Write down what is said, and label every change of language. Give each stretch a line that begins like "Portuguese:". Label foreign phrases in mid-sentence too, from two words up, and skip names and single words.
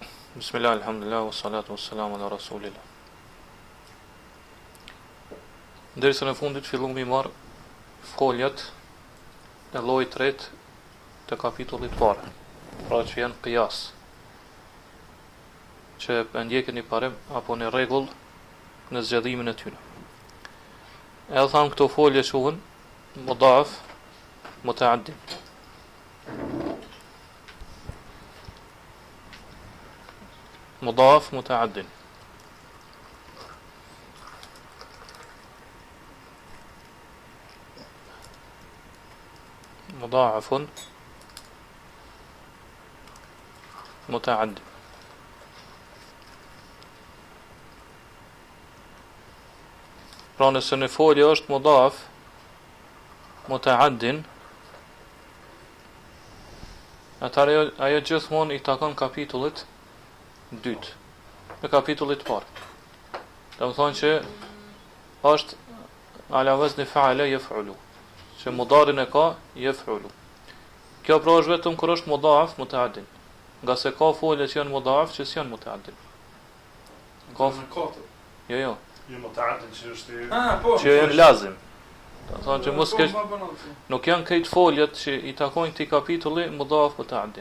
Arabic: بسم الله، الحمد لله، والصلاة والسلام على رسول الله.
Albanian: Ndërsa në fundit fillum mi marë foljet e llojit tret të kapitullit parë, pra që janë qiyas, që e ndjekin një parim apo një rregull në zgjedhimin e tyre. E thamë këto folje quhen
Arabic: مضاف، متعد. مضاف متعد مضاعف متعد
Albanian: pra nëse në folje është
Arabic: مضاف متعد,
Albanian: atëherë ajo gjithmonë i takon kapitullit dytë, në kapitullit parë. Do të thonë që është
Arabic: على وزن فعل يفعل,
Albanian: që mudarin e ka yaf'ulu. Kjo pra është vetëm kur është
Arabic: مضاف متعد,
Albanian: nga se ka folje që janë mudaf që s'janë mutaaddin. Ka jo mutaaddin që është që janë lazim. Do të thonë që mos kesh nuk janë këto foljet që i takojnë këtij kapitulli
Arabic: مضاف متعد.